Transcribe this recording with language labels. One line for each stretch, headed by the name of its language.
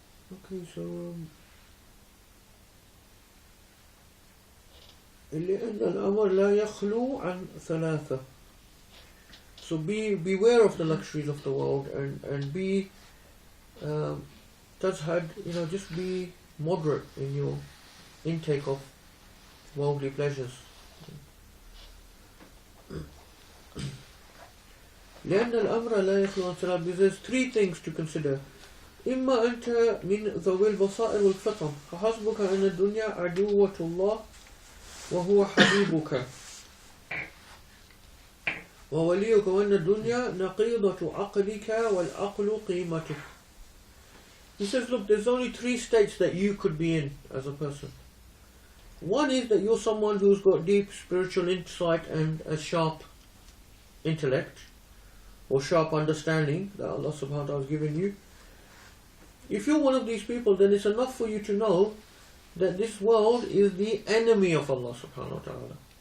English: Okay, so
Arabic: لأن الأمر لا يخلو عن ثلاثة.
English: So beware of the luxuries of the world, and be just be moderate in your intake of worldly pleasures.
Arabic: لأن الأمر لا يخلو عن ثلاثة,
English: because there's 3 things to consider.
Arabic: إما أنت من ذوي البصائر والفطن فحسبك أن الدنيا عدوة الله وهو حبيبك ووليك وأن الدنيا نقيضة عقلك والعقل قيمتك.
English: He says, look, there's only 3 states that you could be in as a person. One is that you're someone who's got deep spiritual insight and a sharp intellect, or sharp understanding that Allah subhanahu wa ta'ala has given you. If you're one of these people, then it's enough for you to know that this world is the enemy of Allah subhanahu wa ta'ala.